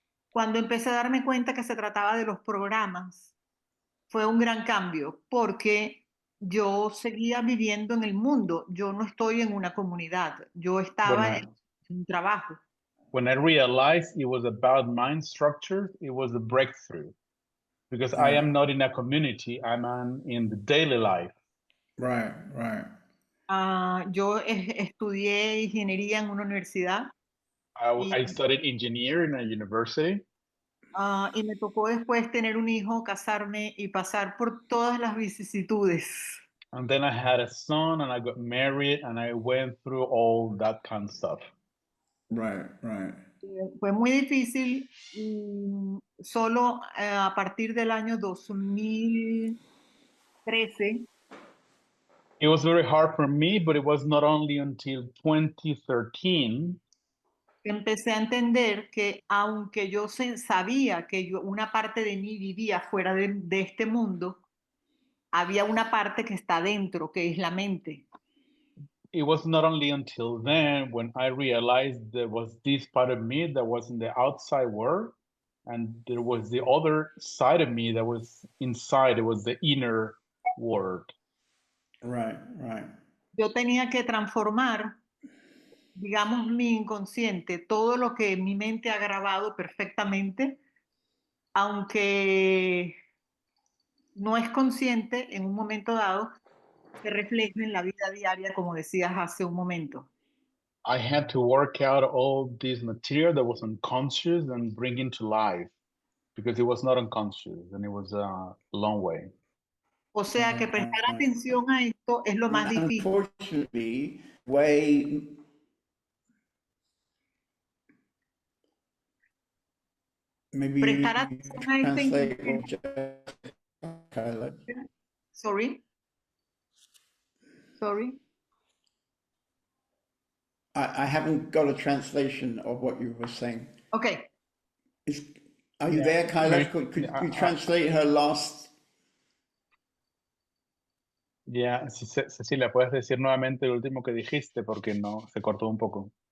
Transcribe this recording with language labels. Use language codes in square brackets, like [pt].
[es] Cuando empecé a darme cuenta que se trataba de los programas, fue un gran cambio porque yo seguía viviendo en el mundo, yo no estoy en una comunidad, yo estaba en un trabajo. [en] When I realized it was about mind structure, it was a breakthrough. Because I am not in a community, in the daily life. Right, right. [es] Yo estudié ingeniería en una universidad. [en] I studied engineering in a university. [es] Y me tocó después tener un hijo, casarme y pasar por todas las vicisitudes. [en] And then I had a son and I got married and I went through all that kind of stuff. Right, right. [es] Fue muy difícil solo a partir del año 2013. [en] It was very hard for me, but it was not only until 2013 [es] empecé a entender que aunque yo sabía que una parte de mí vivía fuera de este mundo, había una parte que está dentro, que es la mente. [en] It was not only until then when I realized there was this part of me that was in the outside world, and there was the other side of me that was inside. It was the inner world. Right, right. [es] Yo tenía que transformar, digamos, mi inconsciente, todo lo que mi mente ha grabado perfectamente, aunque no es consciente en un momento dado, se refleja en la vida diaria, como decías hace un momento. [en] I had to work out all this material that was unconscious and bring into life because it was not unconscious and it was a long way. [es] O sea que prestar atención a esto es lo más difícil. [en] Unfortunately, maybe [es] prestar atención a este [en] Sorry. I haven't got a translation of what you were saying. Okay. Are you there, Kyla? Could you translate her last? [es] Yeah, Cecilia, ¿puedes decir nuevamente lo último que dijiste? Porque no, se cortó un poco.